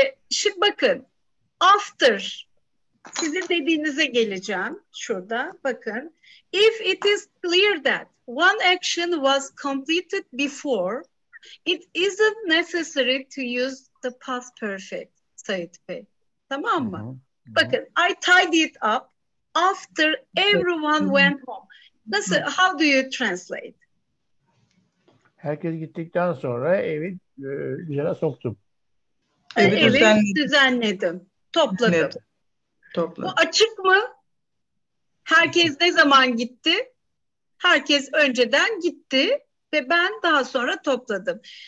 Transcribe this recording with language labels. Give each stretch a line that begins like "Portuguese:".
Turkish: Şimdi bakın, after, sizin dediğinize geleceğim şurada, bakın.
English: If it is clear that one action was completed before, it isn't necessary to use the past perfect, Sait Bey.
Turkish: Tamam mı?
English: Bakın, I tied it up after everyone went home. Nasıl, how do you translate?
Turkish: Herkes gittikten sonra evi düzene soktum. Evi düzenledim, topladım. Evet. Bu açık mı? Herkes ne zaman gitti? Herkes önceden gitti ve ben daha sonra topladım.